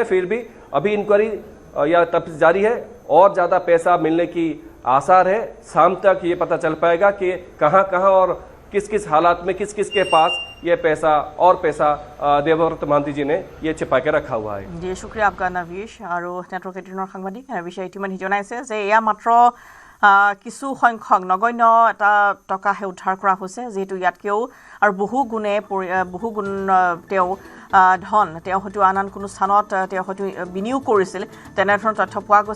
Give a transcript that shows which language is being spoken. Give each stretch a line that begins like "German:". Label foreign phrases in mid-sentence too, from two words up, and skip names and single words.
Hindi: फिर भी अभी इंक्वायरी या तफ्तीश जारी है, और ज़्यादा पैसा मिलने की आसार है। शाम तक ये पता चल पाएगा कि कहाँ कहाँ और किस किस हालात में किस किस के पास ये पैसा देवव्रत महंती जी ने ये छिपा के रखा हुआ है। जी शुक्रिया आपका नवीश और नेटवर्क 18
Assamese: সাংবাদিক নवीশে ইতিমধ্যে জনাইছে যে এয়া মাত্ৰ কিছু সংখ্যক নগণ্য এটা টকাহে উদ্ধাৰ কৰা হৈছে, যেহেতু ইয়াতকেও আৰু বহু গুণ তেওঁ ধন তেওঁ হয়তো আন কোনো স্থানত তেওঁ হয়তো বিনিয়োগ কৰিছিল, তেনেধৰণৰ তথ্য পোৱা গৈছে।